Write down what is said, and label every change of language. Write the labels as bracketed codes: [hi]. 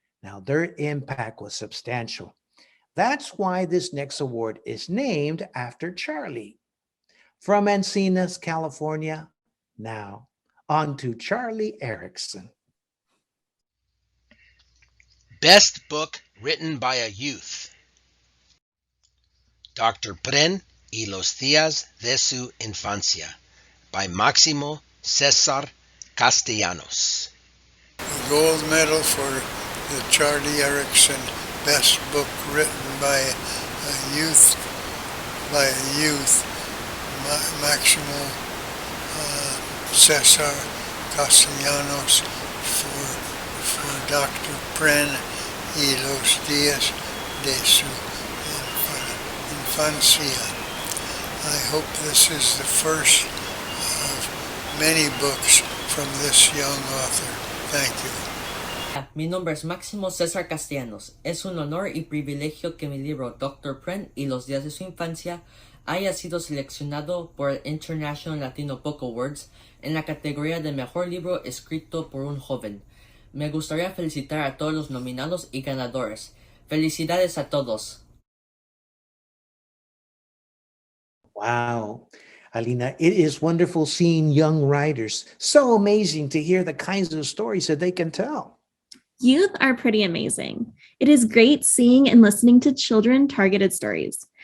[en] Now, their impact was substantial. That's why this next award is named after Charlie. From Encinitas, California, now on to Charlie Ericksen. Best Book Written by a Youth. Dr. [es] Pren y los días de su infancia by Máximo César Castellanos. [en] The gold medal for the Charlie Ericksen Best Book Written by a Youth, Máximo César Castellanos for Dr. [es] Pren y los días de su infancia. [en] I hope this is the first of many books from this young author. Thank you. [es] Mi nombre es Máximo César Castellanos. Es un honor y privilegio que mi libro Dr. Pren y los días de su infancia haya sido seleccionado por el International Latino Book Awards en la categoría de Mejor Libro Escrito por un Joven. Me gustaría felicitar a todos los nominados y ganadores. Felicidades a todos. [en] Wow, Alina, it is wonderful seeing young writers. So amazing to hear the kinds of stories that they can tell. Youth are pretty amazing. It is great seeing and listening to children-targeted stories.